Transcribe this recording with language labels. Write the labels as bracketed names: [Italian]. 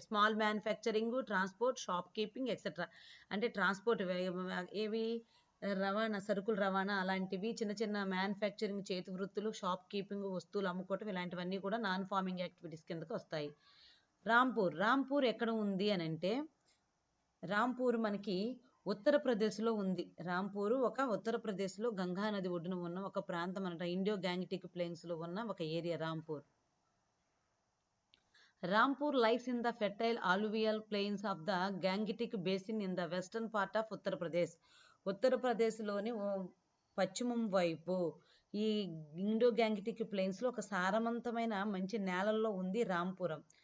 [Telugu] Small manufacturing, transport, shop keeping etcetera. అంటే transport ఏవి రవాణా, సరుకుల రవాణా అలాంటివి, చిన్న చిన్న మ్యానుఫ్యాక్చరింగ్ చేతి వృత్తులు, షాప్ కీపింగ్ వస్తువులు అమ్ముకోవటం, ఇలాంటివన్నీ కూడా నాన్ ఫార్మింగ్ యాక్టివిటీస్ కిందకు వస్తాయి. రాంపూర్ ఎక్కడ ఉంది అని అంటే రాంపూర్ మనకి ఉత్తరప్రదేశ్లో ఉంది. రాంపూర్ ఉత్తరప్రదేశ్లో గంగా నది ఒడ్డున ఉన్న ఒక ప్రాంతం అనమాట. ఇండో గ్యాంగిటిక్ ప్లేన్స్లో ఉన్న ఒక area Rampur. [English] Rampur lies in the fertile alluvial plains of the Gangetic Basin in the western part of Uttar Pradesh. [Telugu] ఉత్తరప్రదేశ్లోని పశ్చిమం వైపు ఈ ఇండో గ్యాంగిటిక్ ప్లేన్స్లో ఒక సారవంతమైన మంచి నేలల్లో ఉంది రాంపురం.